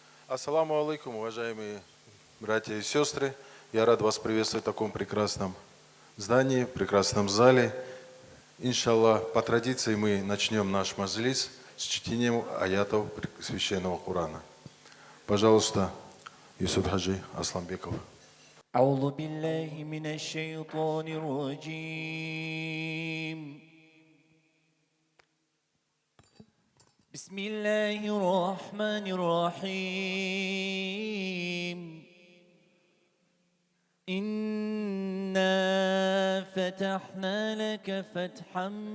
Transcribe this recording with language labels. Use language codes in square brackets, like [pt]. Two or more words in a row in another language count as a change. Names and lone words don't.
[ar] السلام عليكم, [ru] уважаемые братья и сестры. Я рад вас приветствовать в таком прекрасном здании, в прекрасном зале. Иншаллах, по традиции мы начнем наш маджлис с чтением аятов священного Корана. Пожалуйста, Юсуф Хаджи Асламбеков. [ar] أعوذ بالله من الشيطان الرجيم بسم الله الرحمن الرحيم إنا فتحنا لك فتحا